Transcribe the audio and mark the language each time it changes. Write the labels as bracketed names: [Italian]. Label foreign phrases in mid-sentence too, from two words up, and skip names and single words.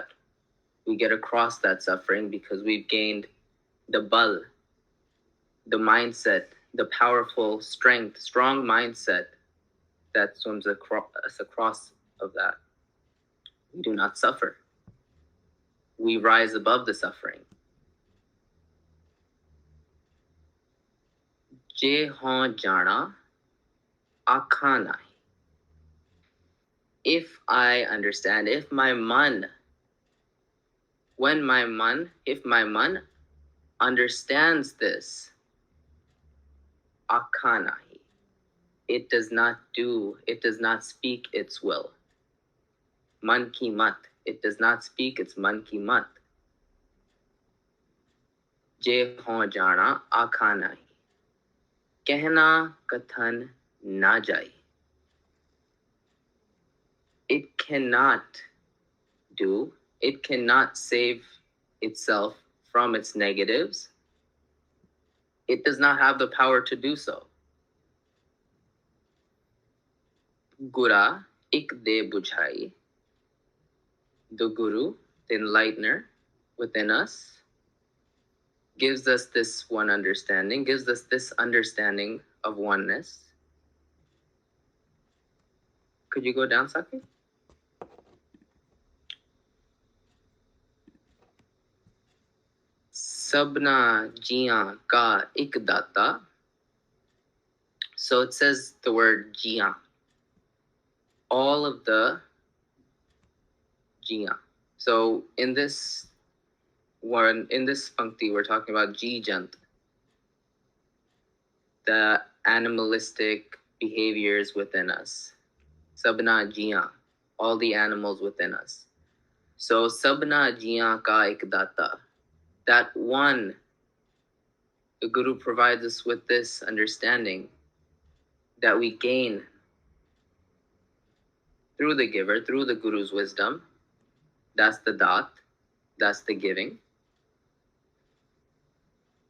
[English] We get across that suffering because we've gained the bal, the mindset, the powerful strength, strong mindset that swims across of that. We do not suffer. We rise above the suffering. [Punjabi] ਜੇ ਹੋ ਜਾਣਾ ਆਖਣਾ. [English] If I understand, if my man understands this, akanahi, it does not speak its will. [Punjabi] ਮਨ ਕੀ ਮਤ, [English] it does not speak its [Punjabi] ਮਨ ਕੀ ਮਤ. ਜੇ ਹੋ ਜਾਣਾ ਅਕਨਾਹੀ. ਕਹਣਾ ਕਥਨ ਨਾ ਜਾਈ. [English] It cannot save itself from its negatives. It does not have the power to do so. [Punjabi] ਗੁਰਾ ਇਕ ਦੇ ਬੁਝਾਈ. [English] The Guru, the enlightener within us, gives us this one understanding, gives us this understanding of oneness. Could you go down, Saki? [Punjabi] ਸਭਨਾ ਜੀਆਂ ਕਾ ਇਕ ਦਾਤਾ. [English] So it says the word jiyan. All of the jiyan. So in this pankti, we're talking about jijant, the animalistic behaviors within us. [Punjabi] ਸਭਨਾ ਜੀਆਂ, [English] all the animals within us. [Punjabi] So ਸਭਨਾ ਜੀਆਂ ਕਾ ਇਕ ਦਾਤਾ. [English] That one, the Guru provides us with this understanding that we gain through the giver, through the Guru's wisdom. That's the dat, that's the giving.